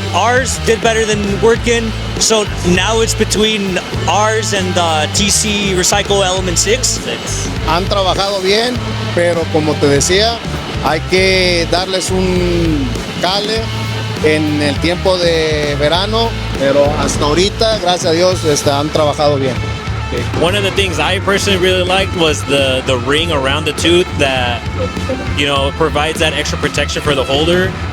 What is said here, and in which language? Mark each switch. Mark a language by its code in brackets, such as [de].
[en] Ours did better than Wirtgen, so now it's between ours and TC Recycle Element 6. [es] Han trabajado bien, pero como te decía, hay que darles un cale en el tiempo de verano, pero hasta ahorita, gracias a Dios, han trabajado bien. [en] One of the things I personally really liked was the ring around the tooth that, you know, provides that extra protection for the holder.